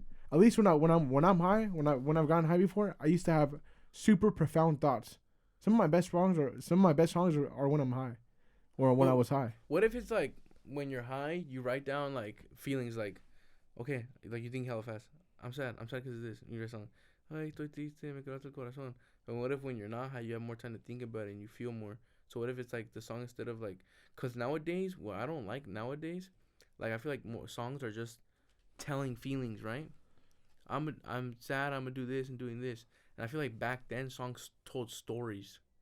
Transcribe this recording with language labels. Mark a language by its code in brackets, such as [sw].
[en] At least when I'm high, when I've gotten high before, I used to have super profound thoughts. Some of my best songs are when I'm high, or when I was high. What if it's like when you're high, you write down like feelings, like, okay, like you think hella fast. I'm sad because of this. And you write song. [es] Ay, estoy triste, me quebraste el corazón. [en] But what if when you're not high, you have more time to think about it and you feel more? So what if it's like the song instead of like, cause nowadays, what I don't like nowadays, like I feel like more songs are just telling feelings, right? I'm sad. I'm gonna do this and doing this. And I feel like back then songs told stories.